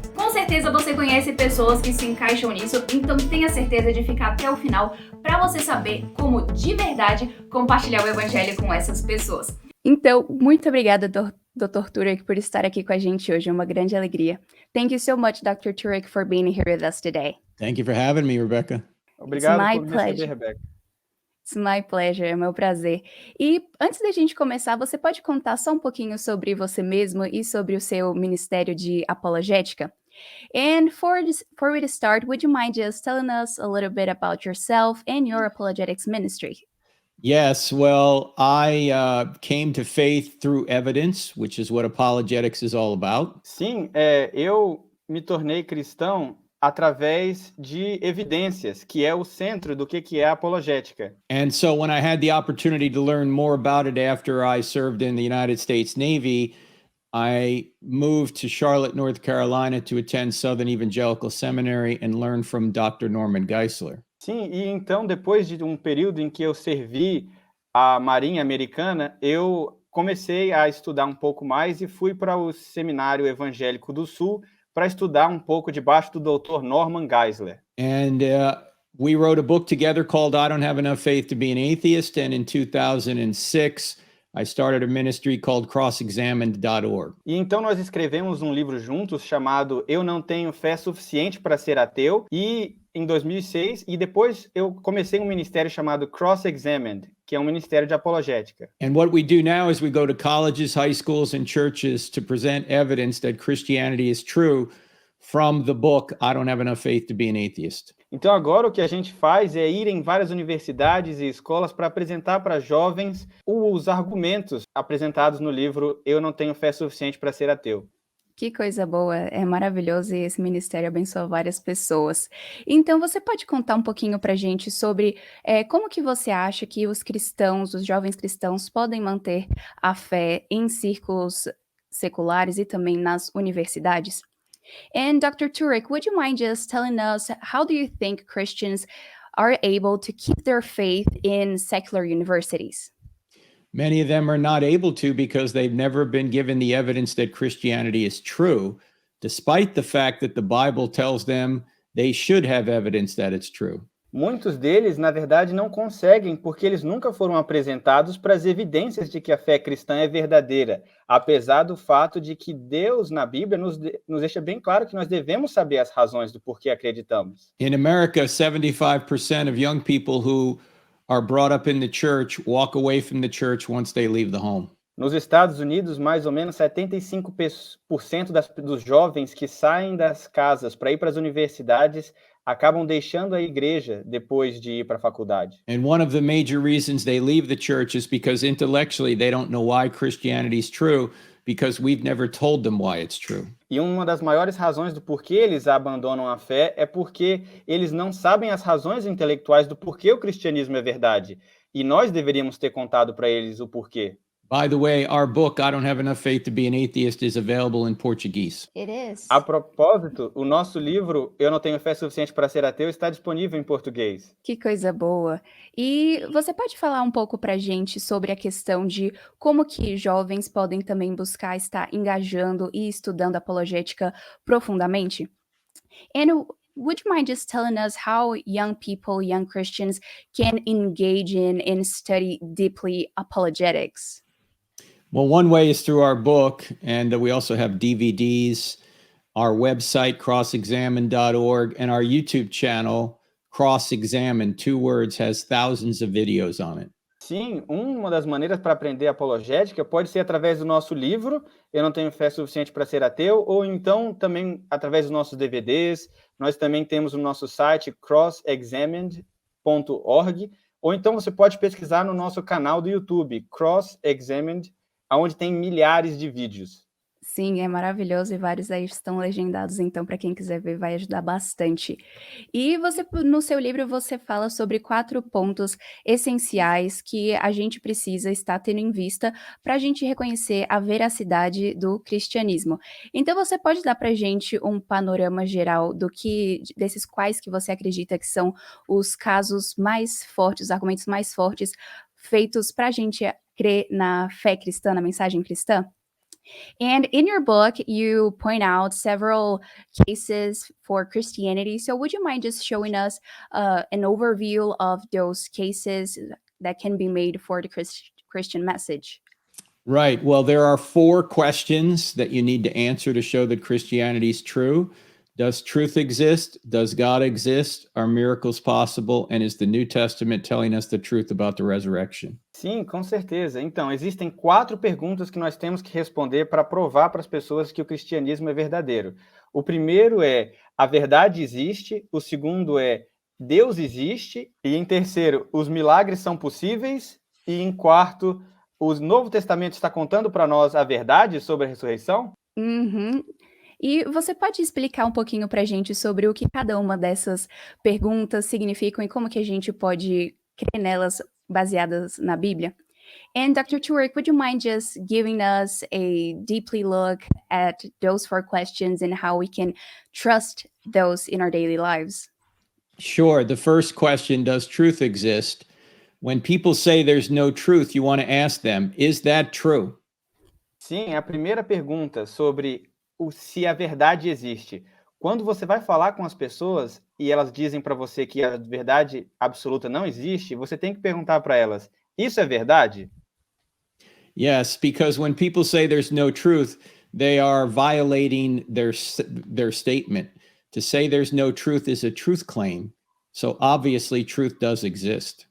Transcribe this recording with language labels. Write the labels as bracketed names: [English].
[Portuguese] Com certeza você conhece pessoas que se encaixam nisso, então tenha certeza de ficar até o final para você saber como de verdade compartilhar o evangelho com essas pessoas. Então, muito obrigada, Dr. Turek, por estar aqui com a gente hoje. É uma grande alegria. [English] Thank you so much, Dr. Turek, for being here with us today. Thank you for having me, Rebecca. [Portuguese] Obrigado por me receber, Rebecca. [English] It's my pleasure, [Portuguese] é meu prazer. E antes da gente começar, você pode contar só um pouquinho sobre você mesmo e sobre o seu ministério de apologética? [English] And for we to start, would you mind just telling us a little bit about yourself and your apologetics ministry? Yes, well, I came to faith through evidence, which is what apologetics is all about. [Portuguese] Sim, eu me tornei cristão através de evidências, que é o centro do que é a apologética. [English] And so when I had the opportunity to learn more about it after I served in the United States Navy, I moved to Charlotte, North Carolina to attend Southern Evangelical Seminary and learn from Dr. Norman Geisler. [Portuguese] Sim, e então depois de um período em que eu servi a Marinha Americana, eu comecei a estudar um pouco mais e fui para o Seminário Evangélico do Sul para estudar um pouco debaixo do Dr. Norman Geisler. [English] And we wrote a book together called I Don't Have Enough Faith to Be an Atheist, and in 2006 I started a ministry called crossexamined.org. [Portuguese] E então nós escrevemos um livro juntos chamado Eu Não Tenho Fé Suficiente para Ser Ateu, e em 2006, e depois eu comecei um ministério chamado Cross-Examined, que é um ministério de apologética. [English] And what we do now is we go to colleges, high schools, and churches to present evidence that Christianity is true from the book I Don't Have Enough Faith to Be an Atheist. [Portuguese] Então agora o que a gente faz é ir em várias universidades e escolas para apresentar para jovens os argumentos apresentados no livro Eu Não Tenho Fé Suficiente para Ser Ateu. Que coisa boa, é maravilhoso e esse ministério abençoa várias pessoas. Então, você pode contar um pouquinho pra gente sobre como que você acha que os cristãos, os jovens cristãos, podem manter a fé em círculos seculares e também nas universidades? [English] And Dr. Turek, would you mind just telling us how do you think Christians are able to keep their faith in secular universities? Many of them are not able to because they've never been given the evidence that Christianity is true, despite the fact that the Bible tells them they should have evidence that it's true. [Portuguese] Muitos deles, na verdade, não conseguem porque eles nunca foram apresentados para as evidências de que a fé cristã é verdadeira, apesar do fato de que Deus, na Bíblia, nos deixa bem claro que nós devemos saber as razões do porquê acreditamos. [English] In America, 75% of young people who are brought up in the church walk away from the church once they leave the home. [Portuguese] Nos Estados Unidos, mais ou menos 75% dos jovens que saem das casas para ir para as universidades acabam deixando a igreja depois de ir para a faculdade. [English] And one of the major reasons they leave the church is because intellectually they don't know why Christianity is true, because we've never told them why it's true. [Portuguese] E uma das maiores razões do porquê eles abandonam a fé é porque eles não sabem as razões intelectuais do porquê o cristianismo é verdade. E nós deveríamos ter contado para eles o porquê. [English] By the way, our book, I Don't Have Enough Faith to Be an Atheist, is available in Portuguese. It is. [Portuguese] A propósito, o nosso livro, Eu Não Tenho Fé Suficiente para Ser Ateu, está disponível em português. Que coisa boa. E você pode falar um pouco pra gente sobre a questão de como que jovens podem também buscar estar engajando e estudando apologética profundamente? [English] And would you mind just telling us how young people, young Christians, can engage in and study deeply apologetics? Well, one way is through our book, and we also have DVDs, our website, crossexamine.org, and our YouTube channel, Cross Examine, 2 words, has thousands of videos on it. [Portuguese] Sim, uma das maneiras para aprender apologética pode ser através do nosso livro, Eu Não Tenho Fé Suficiente para Ser Ateu, ou então também através dos nossos DVDs. Nós também temos o nosso site crossexamined.org, ou então você pode pesquisar no nosso canal do YouTube, Cross Examined, onde tem milhares de vídeos. Sim, é maravilhoso e vários aí estão legendados, então para quem quiser ver vai ajudar bastante. E você, no seu livro, você fala sobre 4 pontos essenciais que a gente precisa estar tendo em vista para a gente reconhecer a veracidade do cristianismo. Então você pode dar para a gente um panorama geral desses quais que você acredita que são os casos mais fortes, os argumentos mais fortes feitos para a gente crer na fé cristã, na mensagem cristã? [English] And in your book, you point out several cases for Christianity. So, would you mind just showing us an overview of those cases that can be made for the Christian message? Right. Well, there are 4 questions that you need to answer to show that Christianity is true. Does truth exist? Does God exist? Are miracles possible? And is the New Testament telling us the truth about the resurrection? [Portuguese] Sim, com certeza. Então, existem 4 perguntas que nós temos que responder para provar para as pessoas que o cristianismo é verdadeiro. O primeiro é, a verdade existe? O segundo é, Deus existe? E em terceiro, os milagres são possíveis? E em quarto, o Novo Testamento está contando para nós a verdade sobre a ressurreição? Uhum. E você pode explicar um pouquinho para a gente sobre o que cada uma dessas perguntas significam e como que a gente pode crer nelas baseadas na Bíblia? [English] And Dr. Turek, would you mind just giving us a deeply look at those 4 questions and how we can trust those in our daily lives? Sure. The first question, does truth exist? When people say there's no truth, you want to ask them, is that true? [Portuguese] Sim, a primeira pergunta sobre se a verdade existe. Quando você vai falar com as pessoas e elas dizem para você que a verdade absoluta não existe, você tem que perguntar para elas, isso é verdade? [English] Yes, because when people say there's no truth, they are violating their statement. To say there's no truth is a truth claim. So obviously truth does exist.